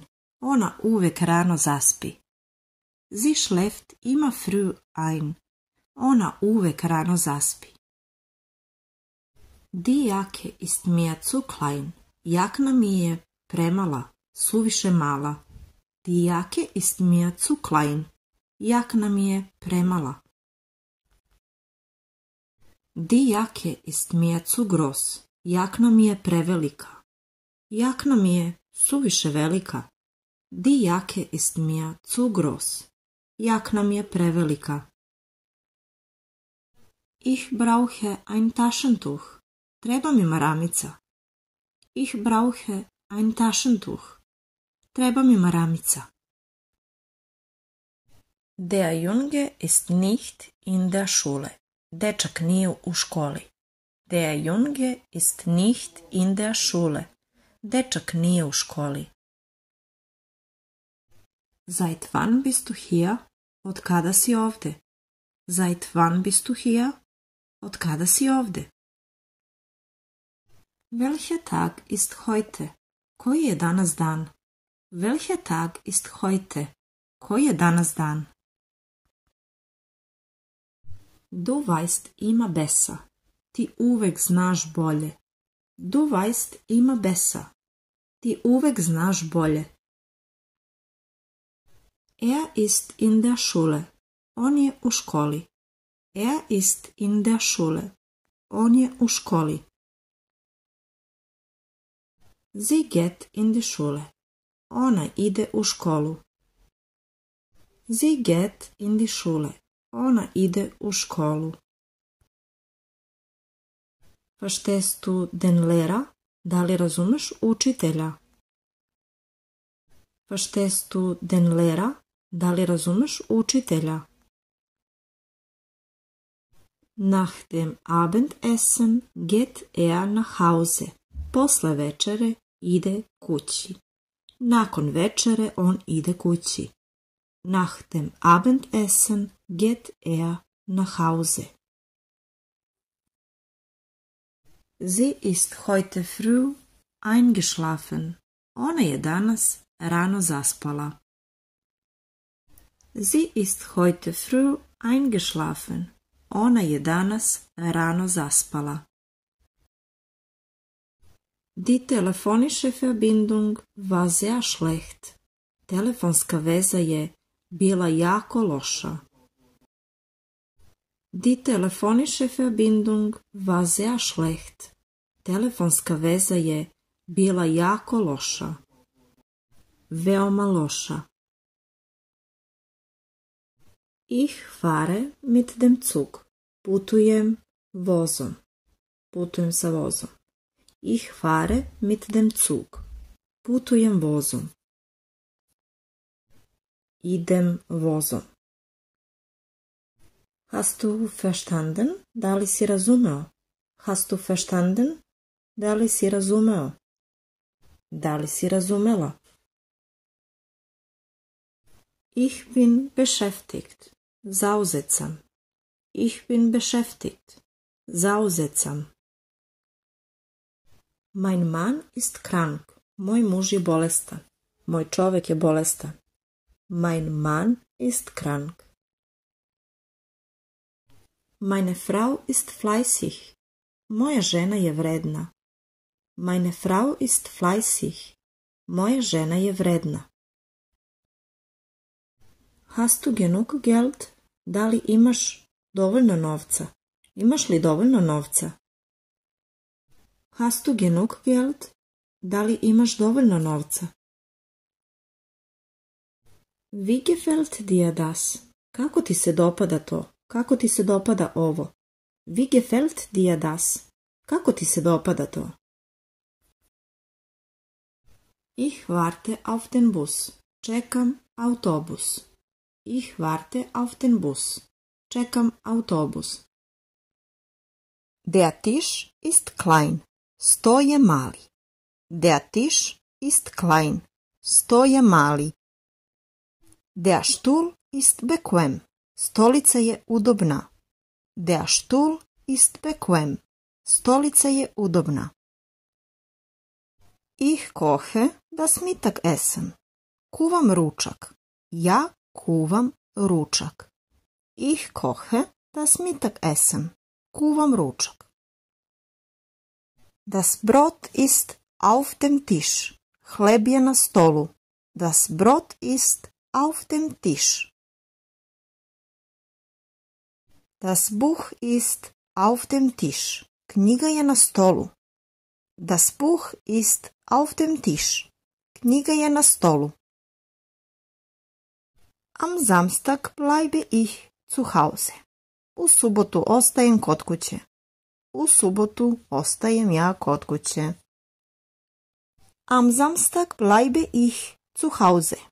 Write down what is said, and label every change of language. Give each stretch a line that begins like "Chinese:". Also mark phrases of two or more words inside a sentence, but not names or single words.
Serbian: Ona uvek rano zaspi.
German: Sie schläft immer früh ein.
Serbian: Ona uvek rano zaspi.
German: Die Jacke ist mir zu klein.
Serbian: Jakna mi je premala, suviše mala.
German: Die Jacke ist mir zu klein.
Serbian: Jakna mi je premala.
German: Die Jacke ist mir zu groß.
Serbian: Jakna mi je prevelika. Jakna mi je suviše velika.
German: Die Jacke ist mir zu groß.
Serbian: Jakna mi je prevelika.
German: Ich brauche ein Taschentuch.
Serbian: Treba mi maramica.
German: Ich brauche ein Taschentuch.
Serbian: Treba mi maramica.
German: Der Junge ist nicht in der Schule.
Serbian: Dečak nije u školi.
German: Der Junge ist nicht in der Schule.
Serbian: Dečak nije u školi.
German: Seit wann bist du hier?
Serbian: Od kada si ovde?
German: Seit wann bist du hier?
Serbian: Od kada si ovde?
German: Welcher Tag ist heute?
Serbian: Koji je danas dan?
German: Welcher Tag ist heute?
Serbian: Koji je danas dan?
German: Du weißt immer besser.
Serbian: Ti uvek znaš bolje.
German: Du weißt immer besser.
Serbian: Ti uvek znaš bolje.
German: Er ist in der Schule.
Serbian: On je u školi.
German: Er ist in der Schule.
Serbian: On je u školi.
German: Sie geht in die Schule.
Serbian: Ona ide u školu.
German: Sie geht in die Schule.
Serbian: Ona ide u školu.
German: Verstehst du den Lehrer?
Serbian: Da li razumeš učitelja?
German: Verstehst du den Lehrer?
Serbian: Da li razumeš učitelja?
German: Nach dem Abendessen geht er nach Hause.
Serbian: Posle večere ide kući. Nakon večere on ide kući.
German: Nach dem Abendessen geht er nach Hause. Sie ist heute früh eingeschlafen.
Serbian: Ona je danas rano zaspala.
German: Sie ist heute früh eingeschlafen.
Serbian: Ona je danas rano zaspala.
German: Die telefonische Verbindung war sehr schlecht.
Serbian: Telefonska veza je bila jako loša.
German: Die telefonische Verbindung war sehr schlecht.
Serbian: Telefonska veza je bila jako loša. Veoma loša.
German: Ich fahre mit dem Zug.
Serbian: Putujem vozom. Putujem sa vozom.
German: Ich fahre mit dem Zug.
Serbian: Putujem vozom. Idem vozom.
German: Hast du verstanden?
Serbian: Da li si razumeo?
German: Hast du verstanden?
Serbian: Da li si razumeo? Da li si razumela?
German: Ich bin beschäftigt.
Serbian: Zauzet sam.
German: Ich bin beschäftigt.
Serbian: Zauzet sam.
German: Mein Mann ist krank.
Serbian: Moj muž je bolestan. Moj čovek je bolestan.
German: Mein Mann ist krank. Meine Frau ist fleißig.
Serbian: Moja žena je vredna.
German: Meine Frau ist fleißig.
Serbian: Moja žena je vredna.
German: Hast du genug Geld?
Serbian: Da li imaš dovoljno novca? Imaš li dovoljno novca?
German: Hast du genug Geld?
Serbian: Da li imaš dovoljno novca?
German: Wie gefällt dir das?
Serbian: Kako ti se dopada to? Kako ti se dopada ovo?
German: Wie gefällt dir das?
Serbian: Kako ti se dopada to?
German: Ich warte auf den Bus.
Serbian: Čekam autobus.
German: Ich warte auf den Bus.
Serbian: Čekam autobus.
German: Der Tisch ist klein.
Serbian: Sto je mali.
German: Der Tisch ist klein.
Serbian: Sto je mali.
German: Der Stuhl ist bequem.
Serbian: Stolica je udobna.
German: Der Stuhl ist bequem.
Serbian: Stolica je udobna.
German: Ich koche das Mittagessen.
Serbian: Kuvam ručak. Ja kuvam ručak.
German: Ich koche das Mittagessen.
Serbian: Kuvam ručak.
German: Das Brot ist auf dem Tisch.
Serbian: Hleb je na stolu.
German: Das Brot ist auf dem Tisch. Das Buch ist auf dem Tisch.
Serbian: Knjiga je na stolu.
German: Das Buch ist auf dem Tisch.
Serbian: Knjiga je na stolu.
German: Am Samstag bleibe ich zu Hause.
Serbian: U subotu ostajem kod kuće. U subotu ostajem ja kod kuće.
German: Am Samstag bleibe ich zu Hause.